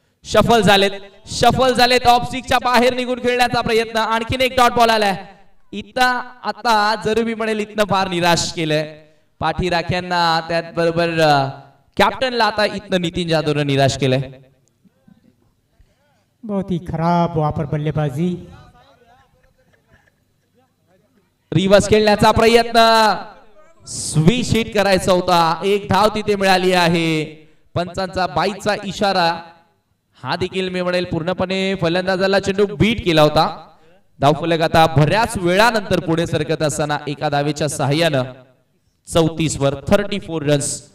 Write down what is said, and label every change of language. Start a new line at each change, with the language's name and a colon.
Marathi: Shuffle झालेत. Of स्टिकच्या बाहेर निघून खेळण्याचा प्रयत्न. आणखीन एक डॉट बॉल आलाय. इथं आता जरूर मी म्हणेल इथनं फार निराश केलंय पाठी राख्यांना. त्याचबरोबर कॅप्टनला आता इथनं नितीन जाधवने निराश केलंय.
Hindi: बहुत ही खराब वहां पर बल्लेबाजी.
Marathi: रिव्हर्स खेळण्याचा प्रयत्न. स्विच हिट करायचा होता. एक धाव तिथे मिळाली आहे. पंचांचा 22चा इशारा हा देखील मी म्हणेल पूर्णपणे फलंदाजाला चेंडू बीट केला होता. धावफलक आता बऱ्याच वेळानंतर पुढे सरकत असताना एका धावेच्या सहाय्यानं 34 वर 34 रन्स.